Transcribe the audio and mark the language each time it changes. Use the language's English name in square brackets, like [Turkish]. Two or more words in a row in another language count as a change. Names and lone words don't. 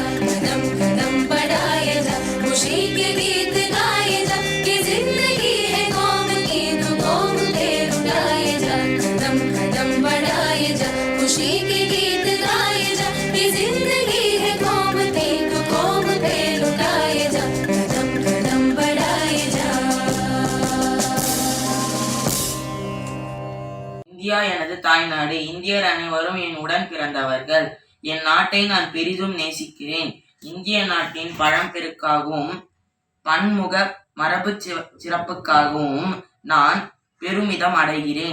[Hindi] कदम कदम बढ़ाए जा, खुशी के गीत गाए जा, ये जिंदगी है कौम की तो कौम पे लुटाए जा। कदम कदम बढ़ाए जा, खुशी के गीत गाए जा, ये जिंदगी है कौम की तो कौम पे लुटाए जा। कदम कदम बढ़ाए जा। [Tamil] இந்தியா எனது தாய்நாடு. இந்தியர் அனைவரும் என் உடன் பிறந்தவர்கள். என் நாட்டை நான் பெரிதும் நேசிக்கிறேன். இந்திய நாட்டின் பழம்பெருக்காகவும் பன்முக மரபு சிறப்புக்காகவும் நான் பெருமிதம் அடைகிறேன்.